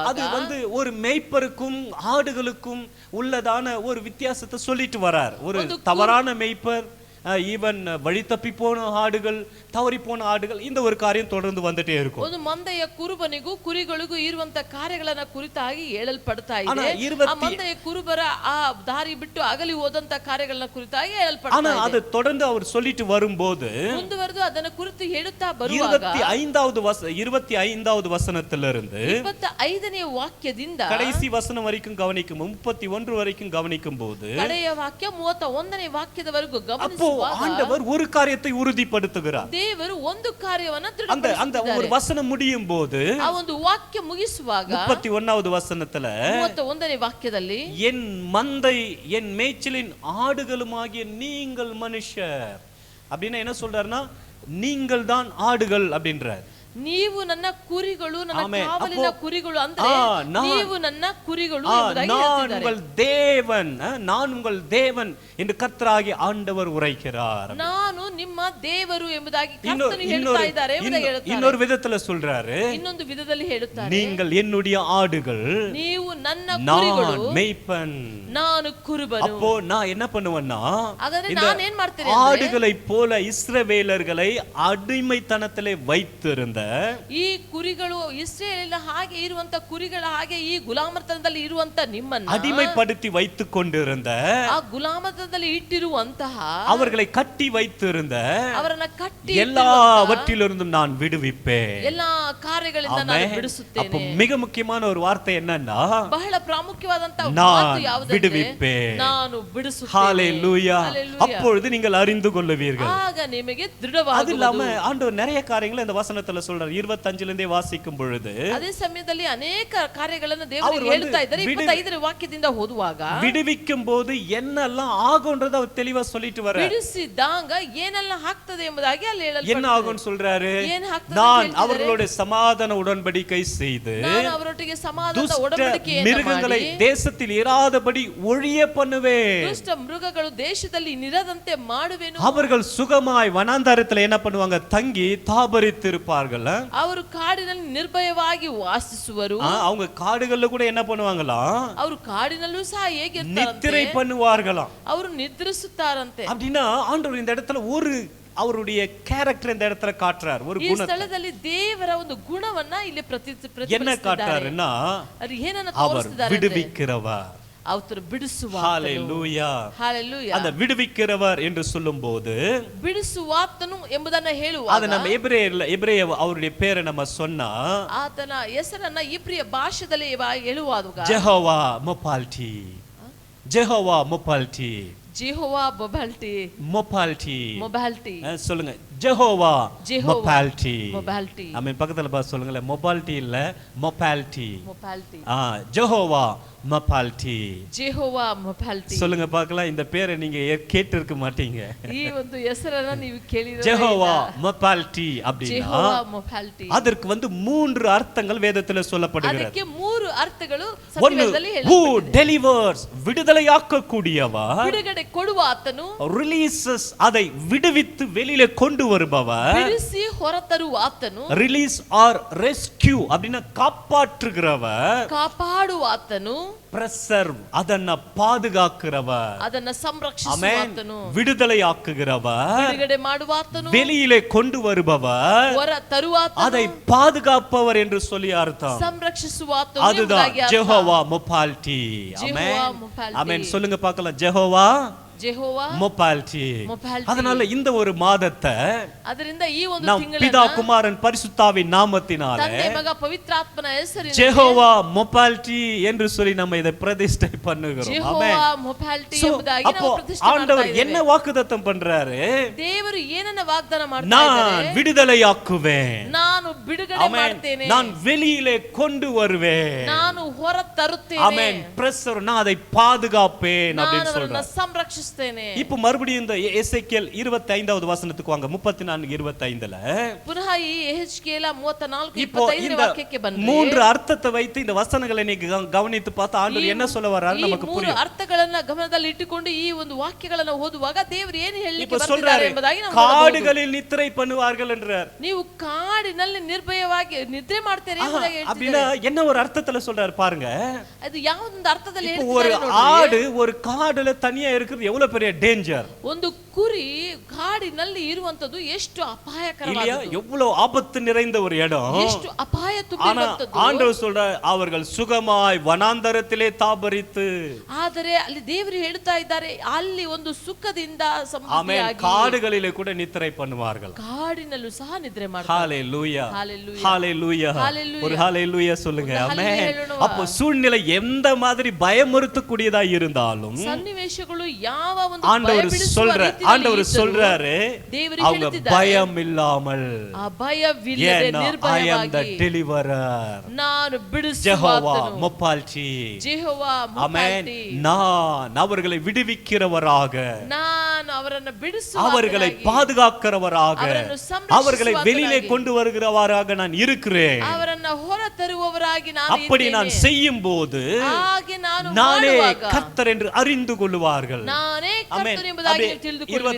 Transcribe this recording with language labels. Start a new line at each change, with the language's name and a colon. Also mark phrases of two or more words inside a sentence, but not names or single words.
Tamil: அது ஒரு மேய்ப்பருக்கும் ஆடுகளுக்கும் உள்ளதான ஒரு வித்தியாசத்தை சொல்லிட்டு வரார். ஒரு தவறான மேய்ப்பர், ஈவன் வழி தப்பி போன ஆடுகள், தவறி போன ஆடுகள், இந்த ஒரு காரியம் தொடர்ந்து வந்துட்டே இருக்கும்.
Kannada: ಒಂದು ಮಂದೆಯ ಕುರುಬನಿಗೂ ಕುರಿಗಳಿಗೂ ಇರುವಂತ ಕಾರ್ಯಗಳನ್ನ ಕುರಿತಾಗಿ ಹೇಳಲ್ಪಡ್ತಾ
Tamil: ஆனா
Kannada: ಇದೆ. ಆ ಮಂದೆಯ ಕುರುಬರ ಆ ದಾರಿ ಬಿಟ್ಟು ಅಗಲಿ ಹೋದಂತ ಕಾರ್ಯಗಳನ್ನ ಕುರಿತಾಗಿ ಹೇಳಲ್ಪಡ್ತಾ
Tamil: ஆனா
Kannada: ಇದೆ.
Tamil: அது தொடர்ந்து அவர் சொல்லிட்டு வரும்போது,
Kannada: ಮುಂದುವರೆದು ಅದನ್ನ ಕುರಿತು ಹೇಳುತ್ತಾ ಬರುವಾಗ
Tamil: 25வது வசனத்திலிருந்து
Kannada: 25ನೇ ವಾಕ್ಯದಿಂದ
Tamil: கடைசி வசனம் வரைக்கும் கவனிக்கும், 31 வரைக்கும் கவனிக்கும் போது,
Kannada: ಕಡೆಯ ವಾಕ್ಯ 31ನೇ ವಾಕ್ಯದವರೆಗೂ
Tamil: அப்போ
Kannada: ಗಮನಿಸುವಾಗ
Tamil: ஆண்டவர் ஒரு காரியத்தை உறுதிப்படுத்துகிறார்.
Kannada: ದೇವರು ಒಂದು ಕಾರ್ಯವನ್ನ
Tamil: அந்த
Kannada: ದೃಢಪಡಿಸುತ್ತಾರೆ.
Tamil: ஒரு வசனம் முடியும் போது,
Kannada: ಆ ಒಂದು ವಾಕ್ಯ ಮುಗಿಸುವಾಗ
Tamil: 31வது வசனத்துல,
Kannada: 31ನೇ ವಾಕ್ಯದಲ್ಲಿ,
Tamil: என் மந்தை என் மேய்ச்சலின் ஆடுகளுமாகிய நீங்கள் மனுஷர் அப்படின்னா என்ன சொல்றாருன்னா, நீங்கள் தான் ஆடுகள் அப்படின்றார்.
Kannada: ನೀವು ನನ್ನ ಕುರಿಗಳು, ನನ್ನ ಆಮೆನ್. ಕಾವಲಿನ ಕುರಿಗಳು ಅಂದ್ರೆ ನೀವು ನನ್ನ ಕುರಿಗಳು ಎಂಬುದಾಗಿ
Tamil: நான்
Kannada: ಹೇಳ್ತಿದ್ದಾರೆ.
Tamil: உங்கள் தேவன், நான் உங்கள் தேவன் என்று கர்த்தராகிய ஆண்டவர் உரைக்கிறார்.
Kannada: ನಾನು ನಿಮ್ಮ ದೇವರು ಎಂಬುದಾಗಿ ಕರ್ತನು ಹೇಳ್ತಾ ಇದ್ದಾರೆ ಎಂಬುದಾಗಿ ಹೇಳ್ತಾರೆ.
Tamil: இன்னொரு விதத்துல சொல்றாரு,
Kannada: ಇನ್ನೊಂದು ವಿಧದಲ್ಲಿ ಹೇಳುತ್ತಾರೆ,
Tamil: நீங்கள் என்னுடைய ஆடுகள்,
Kannada: ನೀವು ನನ್ನ
Tamil: நான்
Kannada: ಕುರಿಗಳು,
Tamil: மேய்ப்பன்.
Kannada: ನಾನು ಕುರುಬನು.
Tamil: அப்போ நான் என்ன பண்ணுவேன்னா,
Kannada: ಹಾಗಾದ್ರೆ
Tamil: இந்த
Kannada: ನಾನು ಏನ್ ಮಾಡ್ತೇನೆ,
Tamil: ஆடுகளை போல இஸ்ரவேலர்களை அடிமைத்தனத்திலே வைத்திருந்த,
Kannada: ಈ ಕುರಿಗಳು ಇಸ್ರಾಯೇಲಿನ ಹಾಗೆ ಇರುವಂತ ಕುರಿಗಳ ಹಾಗೆ ಈ ಗುಲಾಮತನದಲ್ಲಿ ಇರುವಂತ ನಿಮ್ಮನ್ನ
Tamil: அடிமைப்படுத்தி வைத்துக் கொண்டிருந்த,
Kannada: ಆ ಗುಲಾಮತನದಲ್ಲಿ ಇಟ್ಟಿರುವಂತಹ,
Tamil: அவர்களை கட்டி வைத்திருந்த,
Kannada: ಅವರನ್ನ ಕಟ್ಟಿ
Tamil: எல்லாவற்றிலிருந்தும் நான் விடுவிப்பேன்.
Kannada: ಎಲ್ಲಾ ಕಾರ್ಯಗಳಿಂದ ನಾನು ಬಿಡಿಸುತ್ತೇನೆ.
Tamil: அப்ப மிக முக்கியமான ஒரு வார்த்தை என்னன்னா,
Kannada: ಬಹಳ ಪ್ರಾಮುಖ್ಯವಾದಂತ
Tamil: நான்
Kannada: ಮಾತು ಯಾವುದಂದ್ರೆ,
Tamil: விடுவிப்பேன்.
Kannada: ನಾನು ಬಿಡಿಸುತ್ತೇನೆ.
Tamil: ஹalleluya. அப்பொழுது நீங்கள் அறிந்து கொள்ளுவீர்கள்.
Kannada: ಆಗ ನಿಮಗೆ
Tamil: அது
Kannada: ದೃಢವಾಗುವುದು.
Tamil: இல்லாம ஆண்டவர் நிறைய காரியங்களை இந்த வசனத்துல சொல்றார். 25ல இருந்தே வாசிக்கும் பொழுது,
Kannada: ಅದೇ ಸಮಯದಲ್ಲಿ ಅನೇಕ ಕಾರ್ಯಗಳನ್ನು ದೇವರು ಹೇಳ್ತಾ ಇದ್ದಾರೆ. 25ನೇ ವಾಕ್ಯದಿಂದ ಓದುವಾಗ
Tamil: விடுவிக்கும் போது என்னெல்லாம் ஆகும்ன்றத அவர் தெளிவா சொல்லிட்டு வர,
Kannada: ಬಿಡಿಸಿದಾಗ ಏನೆಲ್ಲ ಆಗ್ತದೆ ಎಂಬುದಾಗಿ ಅಲ್ಲಿ
Tamil: என்ன
Kannada: ಹೇಳಲ್ಪಟ್ಟಿದೆ.
Tamil: ஆகும்னு சொல்றாரு,
Kannada: ಏನ್ ಆಗ್ತದೆ
Tamil: நான்
Kannada: ಹೇಳ್ತಿದ್ದಾರೆ?
Tamil: அவர்களோட சமாதான உடன்படிக்கை செய்து
Kannada: ನಾನು ಅವರೊಟ್ಟಿಗೆ ಸಮಾಧಾನದ
Tamil: துஷ்ட
Kannada: ಒಡಂಬಡಿಕೆಯನ್ನು
Tamil: மிருகங்களை
Kannada: ಮಾಡಿ,
Tamil: தேசத்தில் இராதபடி ஒழிய பண்ணுவேன்.
Kannada: ದುಷ್ಟ ಮೃಗಗಳು ದೇಶದಲ್ಲಿ ನಿರದಂತೆ ಮಾಡುವೆನು.
Tamil: அவர்கள் சுகமாய் வனாந்தரத்துல என்ன பண்ணுவாங்க, தங்கி தாபரித்து இருப்பார்கள்.
Kannada: ಅವರು ಕಾಡಿನಲ್ಲಿ ನಿರ್ಭಯವಾಗಿ ವಾಸಿಸುವರು.
Tamil: அவங்க காடுகள்ல கூட என்ன பண்ணுவாங்களாம்,
Kannada: ಅವರು ಕಾಡಿನಲ್ಲೂ ಸಹ ಹೇಗಿರ್ತಾರಂತೆ,
Tamil: நித்திரை பண்ணுவார்களாம்.
Kannada: ಅವರು ನಿದ್ರಿಸುತ್ತಾರಂತೆ.
Tamil: அப்படின்னா ஆண்டவர் இந்த இடத்துல ஒரு அவருடைய கேரக்டர் இந்த இடத்துல காட்டுறார், ஒரு
Kannada: ಈ
Tamil: குணத்தை.
Kannada: ಸ್ಥಳದಲ್ಲಿ ದೇವರ ಒಂದು ಗುಣವನ್ನ ಇಲ್ಲಿ
Tamil: என்ன
Kannada: ಪ್ರತಿಬಿಂಬಿಸಿದ್ದಾರೆ.
Tamil: காட்டுறாருன்னா,
Kannada: ಅದು ಏನನ್ನ
Tamil: அவர்
Kannada: ತೋರಿಸಿದ್ದಾರೆ ಅಂದ್ರೆ,
Tamil: விடுவிக்கிறவர்.
Kannada: ಅವರು ಬಿಡಿಸುವ
Tamil: ஹalleluya.
Kannada: ಹಾಲೆಲೂಯಾ.
Tamil: அந்த விடுவிக்கிறவர் என்று சொல்லும்போது,
Kannada: ಬಿಡಿಸುವಾತನು ಎಂಬುದನ್ನ
Tamil: அது
Kannada: ಹೇಳುವಾಗ
Tamil: நம்ம எபிரேய அவருடைய பேரை நம்ம சொன்னா,
Kannada: ಆತನ ಹೆಸರನ್ನ ಇಬ್ರಿಯ ಭಾಷೆಯಲ್ಲಿ ಹೇಳುವಾಗ
Tamil: ஜெகோவா மொபால்டி, ஜெகோவா மொபால்டி,
Kannada: ಜೆಹೋವಾ ಮೊಬಾಲ್ಟಿ,
Tamil: மொபால்டி,
Kannada: ಮೊಬಾಲ್ಟಿ,
Tamil: சொல்லுங்க, ஜெகோவா ஜெகோவா மொபால்டி.
Kannada: ಮೊಬಾಲ್ಟಿ,
Tamil: ஆமென். பக்கத்துல பார்த்து சொல்லுங்களேன், மொபால்டி இல்ல மொபால்டி.
Kannada: ಮೊಬಾಲ್ಟಿ,
Tamil: ஜெகோவா மொபால்டி.
Kannada: ಜೆಹೋವಾ ಮೊಬಾಲ್ಟಿ.
Tamil: சொல்லுங்க பார்க்கலாம், இந்த பேரை நீங்க கேட்டு இருக்க மாட்டீங்க.
Kannada: ಈ ಒಂದು ಹೆಸರನ್ನ ನೀವು ಕೇಳಿರೋ
Tamil: ஜெகோவா மொபால்டி அப்படின்னா,
Kannada: ಜೆಹೋವಾ ಮೊಬಾಲ್ಟಿ.
Tamil: அதற்கு 3 அர்த்தங்கள் வேதத்துல சொல்லப்படுகிறது.
Kannada: ಅದಕ್ಕೆ 3 ಅರ್ಥಗಳು
Tamil: ஒன்னு,
Kannada: ಸತ್ಯವೇದದಲ್ಲಿ
English: who
Kannada: ಹೇಳಲ್ಪಟ್ಟಿದೆ.
English: delivers,
Tamil: விடுதலையாக்க கூடியவர்.
Kannada: ಬಿಡುಗಡೆ ಕೊಡುವ ಆತನು,
Tamil: releases, அதை விடுவித்து வெளியில கொண்டு வருபவர்,
Kannada: ಬಿಡಿಸಿ ಹೊರತರುವ ಆತನು,
English: release or rescue
Tamil: அப்படின்னா காப்பாற்றுகிறவர்,
Kannada: ಕಾಪಾಡುವ ಆತನು,
Tamil: பிரசர்வ் அதನ್ನ பாதுகாக்கிறவர்,
Kannada: ಅದನ್ನ ಸಂರಕ್ಷಿಸುವ ಆತನು,
Tamil: விடுதலை ஆக்குகிறவர்,
Kannada: ಬಿಡುಗಡೆ ಮಾಡುವ ಆತನು,
Tamil: வெளியிலே கொண்டு வருபவர்,
Kannada: ಹೊರ ತರುವ ಆತನು,
Tamil: அதை பாதுகாப்பவர் என்று சொல்லி அர்த்தம்.
Kannada: ಸಂರಕ್ಷಿಸುವ ಆತನು,
Tamil: அதுதான் ஜெகோவா மொபால்டி. ஆமென் சொல்லுங்க பார்க்கலாம். ஜெகோவா
Kannada: ಜೆಹೋವಾ
Tamil: மொபால்டி. அதனால இந்த ஒரு மாதத்தை
Kannada: ಅದರಿಂದ ಈ ಒಂದು
Tamil: நாம்
Kannada: ತಿಂಗಳನ್ನು
Tamil: பிதா குமாரன் பரிசுத்தாவின் நாமத்தினாலே
Kannada: ತಂದೆ ಮಗ ಪವಿತ್ರಾತ್ಮನ ಹೆಸರಿನಲ್ಲಿ
Tamil: ஜெகோவா மொபால்டி என்று சொல்லி நம்ம இதை பிரதிஷ்டை பண்ணுகிறோம்.
Kannada: ಜೆಹೋವಾ ಮೊಪಾಲ್ಟಿ ಎಂಬುದಾಗಿ ನಾವು ಪ್ರತಿಷ್ಠೆ ಮಾಡ್ತಾ
Tamil: ஆண்டவர்
Kannada: ಇದ್ದೇವೆ.
Tamil: என்ன வாக்குத்தத்தம் பண்றாரு?
Kannada: ದೇವರು ಏನನ್ನ ವಾಗ್ದಾನ ಮಾಡ್ತಾ
Tamil: நான்
Kannada: ಇದ್ದಾರೆ?
Tamil: விடுதலையாக்குவேன்,
Kannada: ನಾನು ಬಿಡುಗಡೆ ಮಾಡ್ತೇನೆ,
Tamil: நான் வெளியிலே கொண்டு வருவேன்,
Kannada: ನಾನು ಹೊರ ತರುತ್ತೇನೆ,
Tamil: ஆமென் பிரசர் நான் அதை பாதுகாப்பேன்
Kannada: ನಾನು
Tamil: அப்படின்னு
Kannada: ಅವರನ್ನ
Tamil: சொல்றாரு.
Kannada: ಸಂರಕ್ಷಿಸ್ತೇನೆ.
Tamil: இப்போ மறுபடியும் இந்த எசேக்கியேல் 25வது வசனத்துக்கு வாங்க. 34:25ல
Kannada: ಪುನಃ ಈ ಯೆಹೆಜ್ಕೇಲ 34:25
Tamil: இப்போ இந்த
Kannada: ವಾಕ್ಯಕ್ಕೆ ಬಂದ್ರೆ
Tamil: மூன்று அர்த்தத்தை வைத்து இந்த வசனங்களை நீங்க கவனித்து பார்த்தா ஆண்டவர் என்ன சொல்ல வர்றாரு நமக்கு
Kannada: ಮೂರು
Tamil: புரியும்.
Kannada: ಅರ್ಥಗಳನ್ನ ಗಮನದಲ್ಲಿ ಇಟ್ಟುಕೊಂಡು ಈ ಒಂದು ವಾಕ್ಯಗಳನ್ನು ಓದುವಾಗ ದೇವರು ಏನು ಹೇಳಲಿಕ್ಕೆ
Tamil: இப்போ
Kannada: ಬರ್ತಿದ್ದಾರೆ
Tamil: சொல்றாரு
Kannada: ಎಂಬುದಾಗಿ ನಾವು ನೋಡಬಹುದು.
Tamil: காடுகளில் நித்திரை பண்ணுவார்கள் என்றார்.
Kannada: ನೀವು ಕಾಡಿನಲ್ಲಿ ನಿರ್ಭಯವಾಗಿ ನಿದ್ರೆ ಮಾಡ್ತೀರಿ ಎಂಬುದಾಗಿ
Tamil: அப்படின்னா
Kannada: ಹೇಳ್ತಿದ್ದಾರೆ.
Tamil: என்ன ஒரு அர்த்தத்துல சொல்றாரு பாருங்க.
Kannada: ಅದು ಯಾವ ಒಂದು ಅರ್ಥದಲ್ಲಿ
Tamil: இப்போ ஒரு
Kannada: ಹೇಳ್ತಿದ್ದಾರೆ
Tamil: ஆடு ஒரு காடுல தனியா இருக்கிறது எவ்வளவு பெரிய டேஞ்சர்
Kannada: ಒಂದು ಕುರಿ ಕಾಡಿನಲ್ಲಿ ಇರುವಂತದ್ದು ಎಷ್ಟು
Tamil: இல்லையா?
Kannada: ಅಪಾಯಕರವಾದದ್ದು,
Tamil: எவ்வளவு ஆபத்து நிறைந்த ஒரு இடம்.
Kannada: ಎಷ್ಟು ಅಪಾಯ
Tamil: ஆனா
Kannada: ತುಂಬಿರುವಂತದ್ದು.
Tamil: ஆண்டவர் சொல்ற அவர்கள் சுகமாய் வனாந்தரத்திலே தாபரித்து,
Kannada: ಆದರೆ ಅಲ್ಲಿ ದೇವರು ಹೇಳ್ತಾ ಇದ್ದಾರೆ ಅಲ್ಲಿ ಒಂದು ಸುಖದಿಂದ
Tamil: ஆமென்,
Kannada: ಸಮೃದ್ಧಿಯಾಗಿ
Tamil: காடுகளிலே கூட நித்திரை பண்ணுவார்கள்.
Kannada: ಕಾಡಿನಲ್ಲೂ ಸಹ ನಿದ್ರೆ ಮಾಡ್ತಾರೆ.
Tamil: ஹalleluya
Kannada: Hallelujah.
Tamil: ஹalleluya
Kannada: Hallelujah.
Tamil: ஒரு ஹalleluya சொல்லுங்க. ஒரு ஆமென்.
Kannada: hallelujah ಹೇಳೋಣ.
Tamil: அப்போ சூழ்நிலை எந்த மாதிரி பயமுறுத்தக்கூடியதா இருந்தாலும்
Kannada: ಸನ್ನಿವೇಶಗಳು ಯಾವ ಒಂದು
Tamil: ஆண்டவர்
Kannada: ಭಯಬಿಡಿಸುವ
Tamil: சொல்ற
Kannada: ರೀತಿಯಲ್ಲಿ
Tamil: ஆண்டவர்
Kannada: ಇದ್ದರೂ
Tamil: சொல்றாரு
Kannada: ದೇವರು
Tamil: அவங்க
Kannada: ಹೇಳ್ತಿದ್ದಾರೆ,
Tamil: பயம் இல்லாமல்,
Kannada: ಆ ಭಯವಿಲ್ಲದೆ
Tamil: ஏன்னா
English: I am the
Kannada: ನಿರ್ಭಯವಾಗಿ
English: deliverer,
Kannada: ನಾನು
Tamil: ஜெகோவா
Kannada: ಬಿಡಿಸುವಾತನು,
Tamil: மொபால்டி.
Kannada: ಜೆಹೋವಾ
Tamil: ஆமென்.
Kannada: ಮೊಪಾಲ್ಟಿ,
Tamil: நான் அவர்களை விடுவிக்கிறவராக,
Kannada: ನಾನು ಅವರನ್ನು
Tamil: அவர்களை
Kannada: ಬಿಡಿಸುವಾತನಾಗಿ,
Tamil: பாதுகாக்கிறவராக,
Kannada: அவರನ್ನು ಸಂರಕ್ಷಿಸುವಾತನಾಗಿ,
Tamil: அவர்களை வெளியிலே கொண்டு வருகிறவராக நான் இருக்கிறேன்.
Kannada: ಅವರನ್ನ ಹೊರ ತರುವವರಾಗಿ ನಾನು
Tamil: அப்படி நான்
Kannada: ಇದ್ದೇನೆ.
Tamil: செய்யும் போது
Kannada: ಹಾಗೆ ನಾನು
Tamil: நானே
Kannada: ಮಾಡುವಾಗ
Tamil: கர்த்தர் என்று அறிந்து கொள்வார்கள்.
Kannada: ನಾನೇ
Tamil: ஆமென்.
Kannada: ಕರ್ತನು ಎಂಬುದಾಗಿ
Tamil: அப்படியே
Kannada: ತಿಳಿದುಕೊಳ್ಳುವಿರಿ.